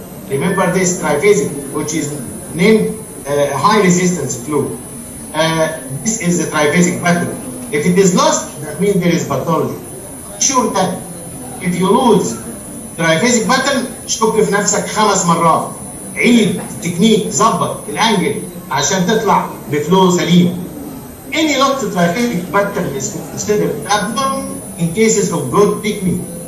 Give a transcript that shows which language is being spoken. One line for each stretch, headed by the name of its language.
English: Remember this triphasic, which is named high resistance fluid. This is the triphasic pattern. If it is lost, that means there is pathology. sure that if you lose triphasic pattern
Arabic: شك في نفسك 5 مرات. عيد التكنيك، ظبط الانجل عشان تطلع بفلو سليم.
English: Any lost triphasic pattern is considered abnormal in cases of good technique.